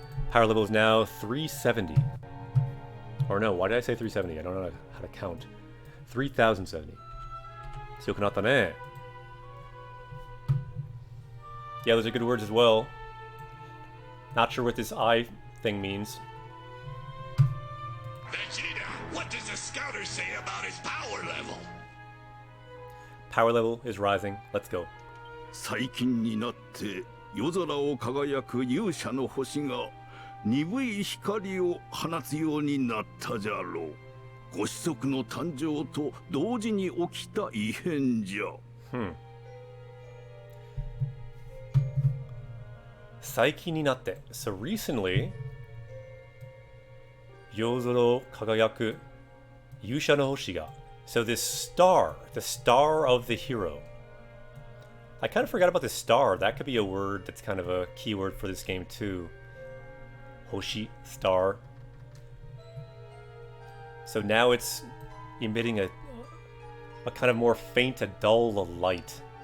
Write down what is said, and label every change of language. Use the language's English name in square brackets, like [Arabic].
[English] Power level is now 370. Or no, why did I say 370? I don't know how to count. 3070. [Japanese] Tsuyokunatta ne. [English] Yeah, those are good words as well. Not sure what this I thing means. Vegeta, what does the scouter say about his power level? Power level is rising. Let's go. [Japanese] 最近になって夜空を輝く勇者の星が鈍い光を放つようになったじゃろう。ご子息の誕生と同時に起きた異変じゃ。最近になって。 [English] So recently, [Japanese] 夜空を輝く勇者の星が。 [English] So this star, the star of the hero. I kind of forgot about the star. That could be a word that's kind of a keyword for this game too. Hoshi, star. So now it's emitting a kind of more faint, a dull light.